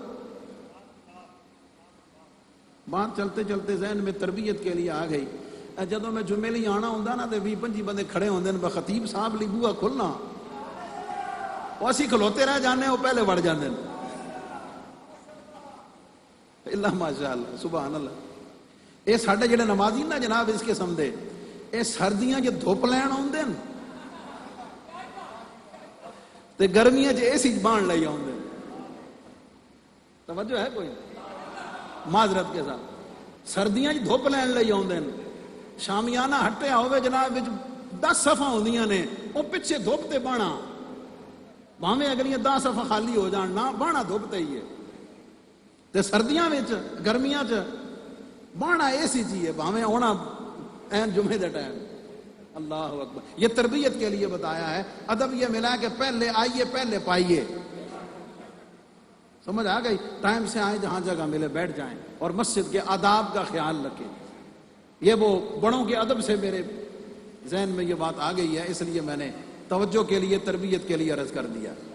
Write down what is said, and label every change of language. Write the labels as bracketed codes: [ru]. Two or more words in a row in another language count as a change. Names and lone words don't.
[ur] بات چلتے چلتے ذہن میں تربیت کے لیے آ گئی، [pa] جدو میں جمعے لی آنا ہوں نا تو 20-25 بندے کھڑے ہوندے نے، خطیب صاحب لی بوہا کھلنا، وہ اسی کھلوتے رہ جانے، وہ پہلے بڑھ جاندے ہیں۔ [ar] اللہ ماشاءاللہ سبحان اللہ۔ [pa] اے ساڈے جڑے نمازی نا جناب اس قسم دے، اے سردیاں جو دھوپ لین آوندے ہیں تے گرمیاں اے سی بان لئی آوندے، توجہ ہے کوئی؟ [ur] معذرت کے ساتھ [pa] سردیاں دھوپ لین لئی آوندے ہیں، شامیانہ ہٹیا ہوئے جناب 10 صفاں ہوندیاں نے، وہ پیچھے دھوپ تے بانا، بھاویں اگلیاں 10 صفاں خالی ہو جان نہ بانا دھوپ تے ہی ہے۔ تے سردیاں وچ گرمیاں چ بانا اے سی چیئے، بھاویں ہونا این جمعے دے ٹائم۔ [ar] اللہ اکبر، [ur] یہ تربیت کے لیے بتایا ہے۔ ادب یہ ملا کہ پہلے آئیے پہلے پائیے، سمجھ آ گئی؟ ٹائم سے آئیں، جہاں جگہ ملے بیٹھ جائیں، اور مسجد کے آداب کا خیال رکھیں۔ یہ وہ بڑوں کے ادب سے میرے ذہن میں یہ بات آ گئی ہے، اس لیے میں نے توجہ کے لیے، تربیت کے لیے عرض کر دیا۔